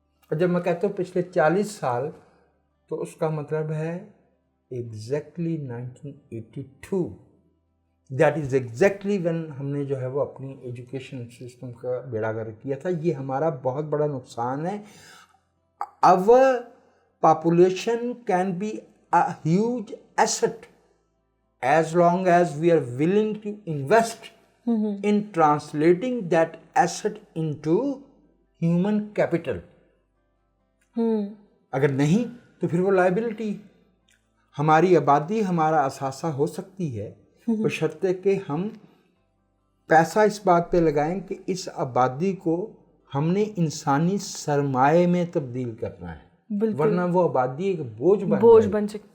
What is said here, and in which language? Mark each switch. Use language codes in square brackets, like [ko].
[ur] اور جب میں کہتا ہوں پچھلے 40 سال تو اس کا مطلب ہے exactly 1982. [en] that is exactly when [ur] ہم نے جو ہے وہ اپنی ایجوکیشن سسٹم کا بیڑا گرک کیا تھا. یہ ہمارا بہت بڑا نقصان ہے. [en] our population can be a huge asset as long as we are willing to invest in translating that asset into human capital. [ur] اگر نہیں تو پھر وہ لائبلٹی. ہماری آبادی ہمارا اثاثہ ہو سکتی ہے بشرطے کہ ہم پیسہ اس بات پہ لگائیں کہ اس آبادی کو ہم نے انسانی سرمایہ میں تبدیل کرنا ہے، ورنہ وہ آبادی ایک بوجھ بن